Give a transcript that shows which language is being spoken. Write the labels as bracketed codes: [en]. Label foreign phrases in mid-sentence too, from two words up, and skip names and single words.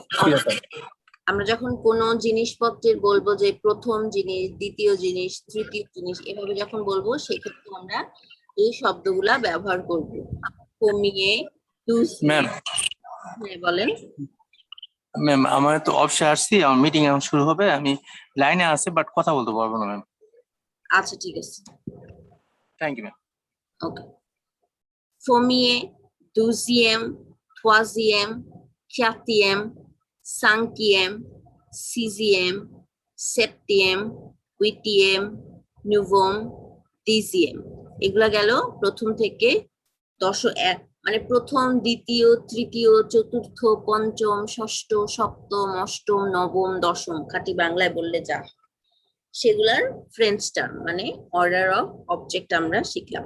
[bn] আমরা যখন কোনো জিনিসপত্রের বলবো যে প্রথম জিনিস, দ্বিতীয় জিনিস, তৃতীয় জিনিস, এভাবে যখন বলবো সেক্ষেত্রে আমরা এই শব্দগুলা ব্যবহার করব। কমিয়ে, ম্যাম, হ্যাঁ বলেন। ম্যাম আমার তো অবসর আসছি, আমার মিটিং এখন শুরু হবে, আমি লাইনে আছি বাট কথা বলতে পারবো না ম্যাম। আচ্ছা ঠিক আছে, [en] thank you [bn] ম্যাম। ওকে। [fr] premier, douzième, troisième, quatrième, cinquième, sixième, septième, huitième, neuvième, dixième। [bn] এগুলা গেল প্রথম থেকে মানে প্রথম, দ্বিতীয়, তৃতীয়, চতুর্থ, পঞ্চম, ষষ্ঠ, সপ্তম, অষ্টম, নবম, দশম, খাঁটি বাংলায় বললে যা সেগুলার [en] French term, [bn] মানে [en] order of object [bn] আমরা শিখলাম।